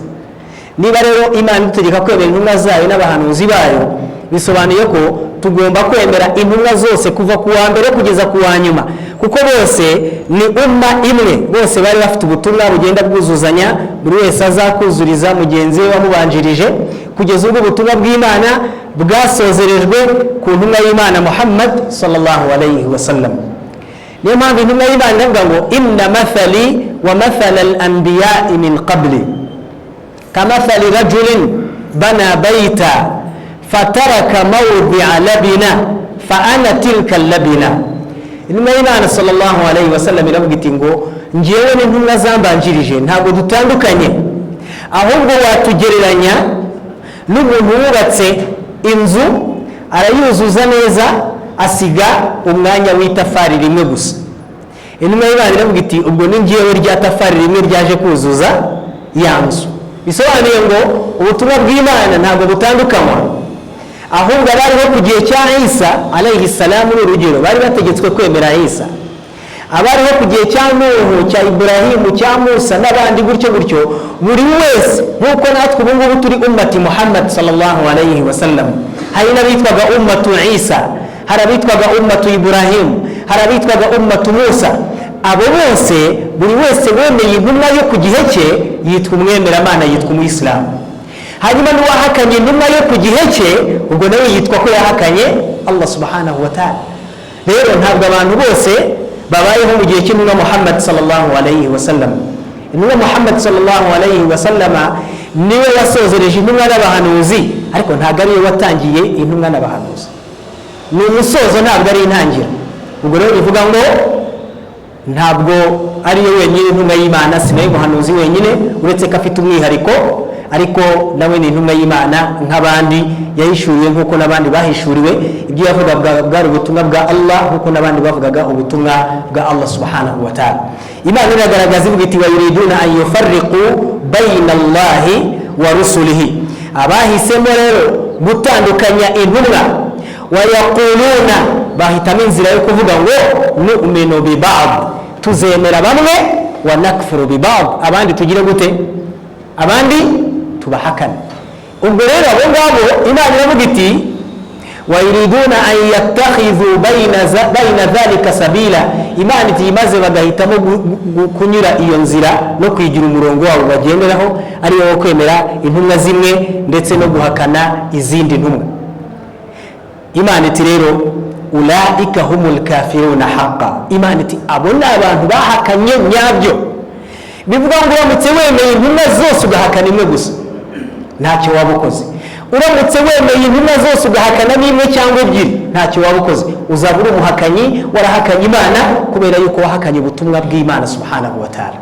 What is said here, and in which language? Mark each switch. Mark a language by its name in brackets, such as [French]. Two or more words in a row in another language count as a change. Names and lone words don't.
[Kinyarwanda] Niba rero Imana itegeka kwemera intumwa zayo n'abahanuzi bayo, bisobanuye ko tugomba kwemera intumwa zose kuva ku wa mbere kugeza ku wa nyuma, kuko bose ni umma imwe, bose bari bafite ubutumwa bugenda bwuzuzanya, buri wese azakuzuriza mugenzi we wamubanjirije kugeza ubwo ubutumwa bw'Imana bwasozerejwe ku ntumwa y'Imana Muhammad [Arabic] صلى الله عليه وسلم. [Kinyarwanda] Niyo mpamvu intumwa y'Imana ivuga ngo [Arabic] إن مثلي ومثل الأنبياء من قبلي كمثل رجل بنى بيتا فترك موضع لبنة فأنا تلك اللبنة. [Kinyarwanda] Intumwa y'Imana [Arabic] صلى الله عليه وسلم [Kinyarwanda] iravuga iti ngo ngiyewe n'intumwa zambanjirije ntabwo dutandukanye, ahubwo watugereranya n'umuntu wubatse inzu arayuzuza neza asiga umwanya w'itafari rimwe gusa. Intumwa y'Imana iravuga iti ubwo ni ngiyewe rya tafari rimwe ryaje kuzuza ya nzu. Bisobanuye ngo ubutumwa bw'Imana ntabwo butandukanywa, ahubwo abariho ku gihe cya Isa [Arabic] عليه السلام [Kinyarwanda] n'urugero bari bategetswe kwemera Isa, abariho ku gihe cya Nuhu, cya Ibrahimu, cya Musa n'abandi gutyo gutyo, buri wese nk'uko natwe ubu ngubu turi ummati Muhammad [Arabic] صلى الله عليه وسلم. [Kinyarwanda] Hari n'abitwaga ummatu Isa, hari abitwaga ummatu Ibrahimu, hari abitwaga ummatu Musa. Abo bose buri wese wemeye intumwa yo ku gihe cye yitwa umwemeramana, yitwa umuyisilamu. Hanyuma n'uwahakanye intumwa yo ku gihe cye ubwo nawe yitwa ko yahakanye Allah [Arabic] سبحانه وتعالى. [Kinyarwanda] Rero ntabwo abantu bose babayeho mu gihe cy'intumwa Muhammad [Arabic] صلى الله عليه وسلم. [Kinyarwanda] Intumwa Muhammad [Arabic] صلى الله عليه وسلم [Kinyarwanda] niwe wasozereje intumwa n'abahanuzi, ariko ntabwo ariwe watangiye intumwa n'abahanuzi. ni umusozo ntabwo ari intangiriro. Ubwo rero bivuga ngo ntabwo ari yo wenyine intumwa y'Imana, si nayo muhanuzi wenyine, uretse ko afite umwihariko, ariko nawe ni intumwa y'Imana nk'abandi, yahishuriwe nk'uko n'abandi bahishuriwe. Ibyo yavugaga bwari ubutumwa bwa Allah nk'uko n'abandi bavugaga ubutumwa bwa Allah [Arabic] سبحانه وتعالى. [Kinyarwanda] Imana iragaragaza ivuga iti [Arabic] ويريدون أن يفرقوا بين الله ورسله, [Kinyarwanda] abahisemo rero gutandukanya intumwa, [Arabic] ويقولون, [Kinyarwanda] bahitamo inzira yo kuvuga ngo [Arabic] نؤمن ببعض, [Kinyarwanda] tuzemera bamwe, [Arabic] ونكفر ببعض, [Kinyarwanda] abandi tugire gute, abandi tubahakana. Ubwo rero abo ngabo Imana iravuga iti [Arabic] ويريدون أن يتخذوا بين ذلك سبيلا, [Kinyarwanda] Imana iti maze bagahitamo kunyura iyo nzira no kwigira umurongo wabo bagenderaho, ari wo kwemera intumwa zimwe ndetse no guhakana izindi ntumwa. Imana iti rero [Arabic] أولئك هم الكافرون حقا, [Kinyarwanda] Imana iti abo ni abantu bahakanye nyabyo. Bivuga ngo uramutse wemeye intumwa zose ugahakana imwe gusa, ntacyo waba ukoze. Uramutse wemeye intumwa zose ugahakana n'imwe cyangwa ebyiri, ntacyo waba ukoze, uzaba uri umuhakanyi, warahakanye Imana kubera yuko wahakanye ubutumwa bw'Imana [Arabic] سبحانه وتعالى.